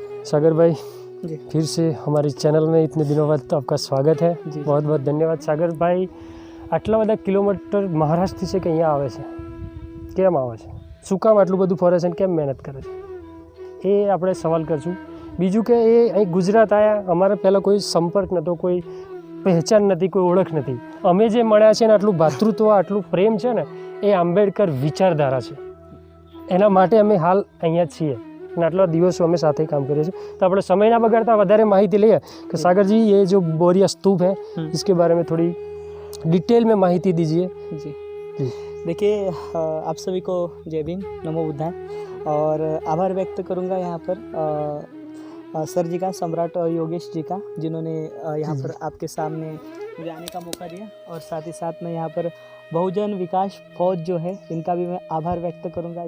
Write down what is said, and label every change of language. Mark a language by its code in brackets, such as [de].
[hi] सागर भाई, फिर से हमारी चैनल में इतने दिनों बाद आपका स्वागत है. बहुत बहुत धन्यवाद. [gu] सागर भाई, આટલા બધા કિલોમીટર મહારાષ્ટ્રથી છે કે અહીંયા આવે છે, કેમ આવે છે, શું કામ આટલું બધું ફરે છે, કેમ મહેનત કરે છે, એ આપણે સવાલ કરશું. બીજું કે એ અહીં ગુજરાત આવ્યા, અમારે પહેલાં કોઈ સંપર્ક નહોતો, કોઈ પહેચાન નથી, કોઈ ઓળખ નથી. અમે જે મળ્યા છે ને આટલું ભાતૃત્વ, આટલું પ્રેમ છે ને, એ આંબેડકર વિચારધારા છે. એના માટે અમે હાલ અહીંયા છીએ. અને આટલા દિવસો અમે સાથે કામ કરીએ છીએ તો આપણે સમય ના બગાડતા વધારે માહિતી લઈએ [hi] कि सागर जी ये जो बोरिया स्तूप है इसके बारे में थोड़ी डिटेल में माहिती दीजिए। जी जी देखिए, आप सभी को जय भीम, नमो बुद्धाय। और आभार व्यक्त करूंगा यहाँ पर सर जी का, सम्राट योगेश जी का, जिन्होंने यहाँ पर आपके सामने मुझे आने का मौका दिया। और साथ ही साथ में यहाँ पर बहुजन विकास फौज जो है, इनका भी मैं आभार व्यक्त करूंगा।